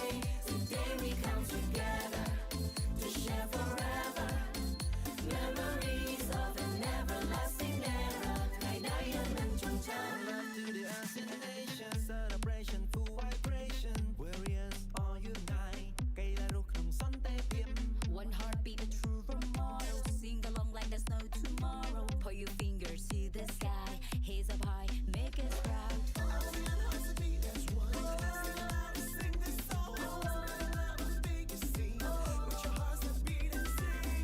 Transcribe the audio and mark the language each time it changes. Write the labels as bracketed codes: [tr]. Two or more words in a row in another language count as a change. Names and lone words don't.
[en] Today we come together to share forever memories of an everlasting era. To the ASEAN nation celebration full vibration warriors all unite [km] កីឡារស់ក្នុងសន្តិភាព [en] One heartbeat, a true role model. Sing along like there's no tomorrow. Put your fingers to the sky, hands up high, make us proud. ASEAN hearts to beat as one. Sing this song. The biggest scene. With your hearts that beat and sing.